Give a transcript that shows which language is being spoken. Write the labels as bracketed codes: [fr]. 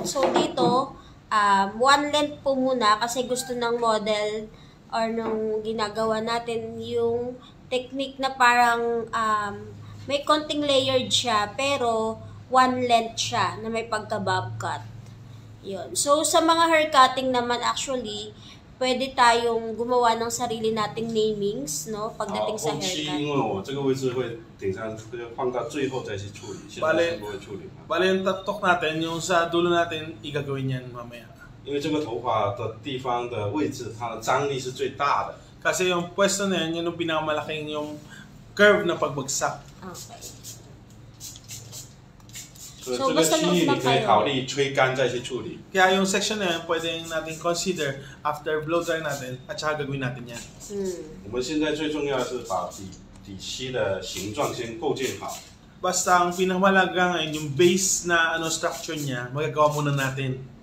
[tl] So dito, one length po muna kasi gusto ng model or nung ginagawa natin yung technique na parang may konting layered siya pero one length siya na may pagka-bob cut. Yun. So, sa mga hair cutting naman actually, pwede tayong gumawa ng sarili nating namings, no? Pagdating sa [zh] 后期 [tl] haircut. [zh] 因为我这个位置会顶上，放到最后再去处理，现在是不会处理。 [tl] Bale yung taktok natin, yung sa dulo natin, igagawin yan mamaya. [zh] 因为这个头发的地方的位置，它的张力是最大的。 [tl] Kasi yung pwesto na yan, yun yung pinakamalaking yung curve na pagbagsak. Okay. [zh] 所以这个区域你可以考虑吹干再去处理。 [tl] Kaya yung section na yan, pwede natin consider after blow dry natin at saka gagawin natin yan. [zh] 我们现在最重要的是把底漆的形状先构建好。 [tl] Basta ang pinakamalaga ngayon, yung base na structure niya, magagawa muna natin.